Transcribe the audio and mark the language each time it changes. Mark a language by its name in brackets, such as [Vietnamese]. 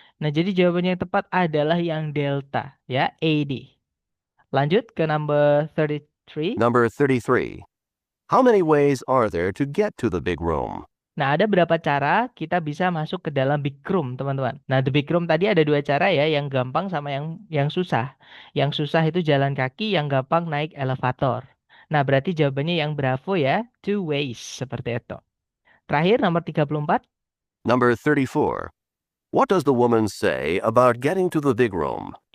[Indonesian] Nah, jadi jawabannya yang tepat adalah yang delta, ya, AD. Lanjut ke [English] number 33. Number 33. How many ways are there to get to the big room? [Indonesian] Nah, ada berapa cara kita bisa masuk ke dalam big room, teman-teman. Nah, the big room tadi ada 2 cara ya, yang gampang sama yang susah. Yang susah itu jalan kaki, yang gampang naik elevator. Nah, berarti jawabannya yang bravo ya, 2 ways, seperti itu. Terakhir, nomor 34. [English] Number 34. What does the woman say about getting to the big room?